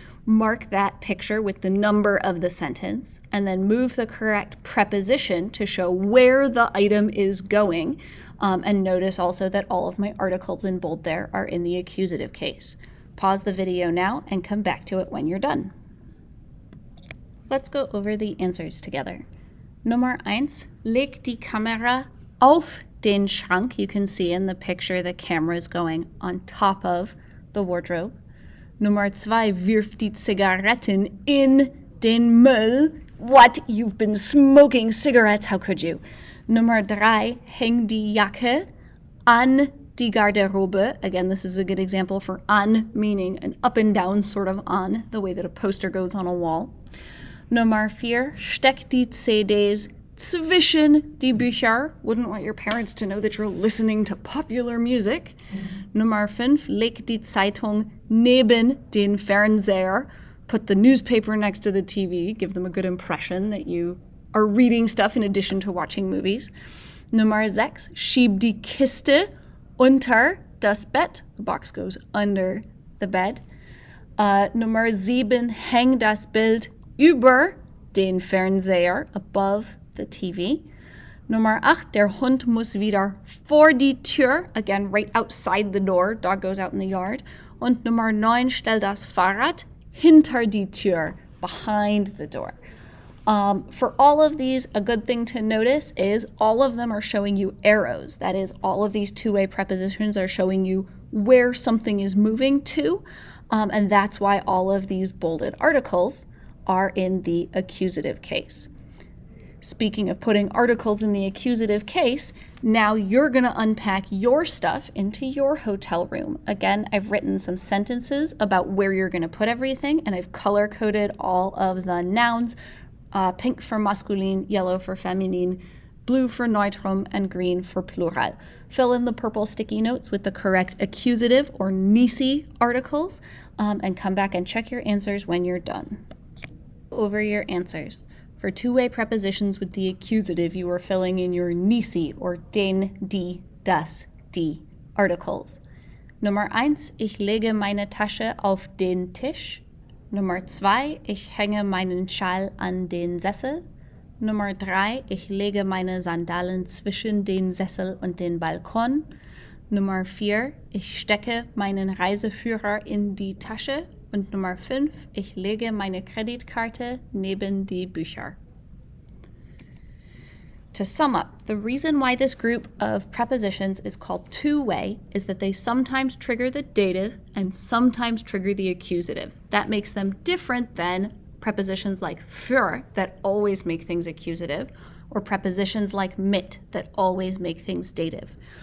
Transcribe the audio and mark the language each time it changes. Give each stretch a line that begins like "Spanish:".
English: Mark that picture with the number of the sentence, and then move the correct preposition to show where the item is going. And notice also that all of my articles in bold there are in the accusative case. Pause the video now and come back to it when you're done. Let's go over the answers together.
German: Nummer 1, leg die Kamera auf den Schrank.
English: You can see in the picture the camera is going on top of the wardrobe.
German: Nummer 2, wirf die Zigaretten in den Müll.
English: What? You've been smoking cigarettes, how could you?
German: Nummer 3, häng die Jacke an die Garderobe.
English: Again, this is a good example for an, meaning an up and down sort of on, the way that a poster goes on a wall.
German: Nummer 4, steck die CDs zwischen die Bücher.
English: Wouldn't want your parents to know that you're listening to popular music.
German: Nummer 5, leg die Zeitung neben den Fernseher.
English: Put the newspaper next to the TV. Give them a good impression that you are reading stuff in addition to watching movies. Nummer 6, schieb die Kiste unter das Bett. The box goes under the bed.
German: Nummer 7, häng das Bild über den Fernseher,
English: above the TV.
German: Nummer 8, der Hund muss wieder vor die Tür.
English: Again, right outside the door. Dog goes out in the yard.
German: Und Nummer 9, stell das Fahrrad hinter die Tür,
English: behind the door. For all of these, a good thing to notice is all of them are showing you arrows. That is, all of these two-way prepositions are showing you where something is moving to. And that's why all of these bolded articles are in the accusative case. Speaking of putting articles in the accusative case, now you're going to unpack your stuff into your hotel room. Again, I've written some sentences about where you're going to put everything, and I've color-coded all of the nouns, pink for masculine, yellow for feminine, blue for neutrum, and green for plural. Fill in the purple sticky notes with the correct accusative or nisi articles, and come back and check your answers when you're done. Over your answers. For two-way prepositions with the accusative, you are filling in your nisi or
German: den, die, das, die
English: articles.
German: Nummer 1, ich lege meine Tasche auf den Tisch. Nummer 2, ich hänge meinen Schal an den Sessel. Nummer 3, ich lege meine Sandalen zwischen den Sessel und den Balkon. Nummer 4, ich stecke meinen Reiseführer in die Tasche. Und Nummer 5, ich lege meine Kreditkarte neben die Bücher.
English: To sum up, the reason why this group of prepositions is called two-way is that they sometimes trigger the dative and sometimes trigger the accusative. That makes them different than prepositions like für that always make things accusative, or prepositions like mit that always make things dative.